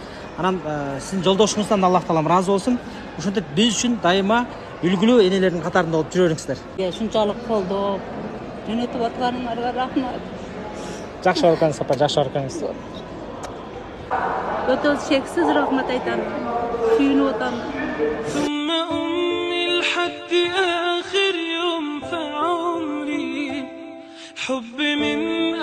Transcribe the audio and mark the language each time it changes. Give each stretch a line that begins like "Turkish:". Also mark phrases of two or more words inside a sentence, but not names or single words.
Kyrgyz: Анан сиздин жолдошуңуздан Аллах таалам ыраазы болсун. Ошентип биз үчүн дайыма үлгүлүү энелердин катарында болуп жүрө бериңиздер. Шунчалык колдоп, жөнөтүп атканыңарга рахмат. Жакшы барып сапар, жакшы барып. Өтө чексиз рахмат айтам. Сүйүнүп атам.
Arabic: ثم أمي لحد آخر يوم في عمري حب من